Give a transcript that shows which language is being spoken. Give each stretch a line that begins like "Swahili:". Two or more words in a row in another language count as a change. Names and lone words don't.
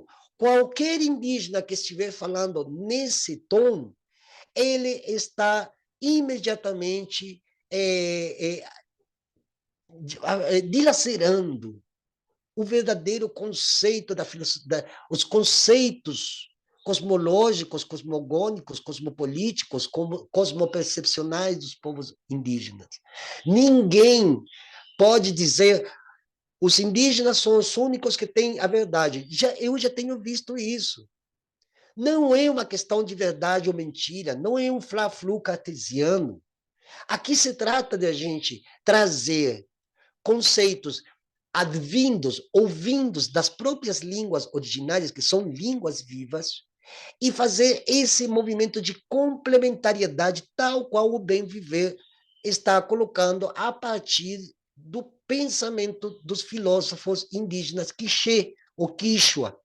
Portuguese: Qualquer indígena que estiver falando nesse tom, ele está imediatamente dilacerando o verdadeiro conceito da filosofia, os conceitos cosmológicos, cosmogônicos, cosmopolíticos, cosmopercepcionais dos povos indígenas. Ninguém pode dizer os indígenas são os únicos que têm a verdade. Eu já tenho visto isso. Não é uma questão de verdade ou mentira, não é um fla-flu cartesiano. Aqui se trata de a gente trazer conceitos advindos ou vindos das próprias línguas originárias, que são línguas vivas, e fazer esse movimento de complementariedade, tal qual o Bem Viver está colocando a partir do pensamento dos filósofos indígenas Quiché ou Quichua.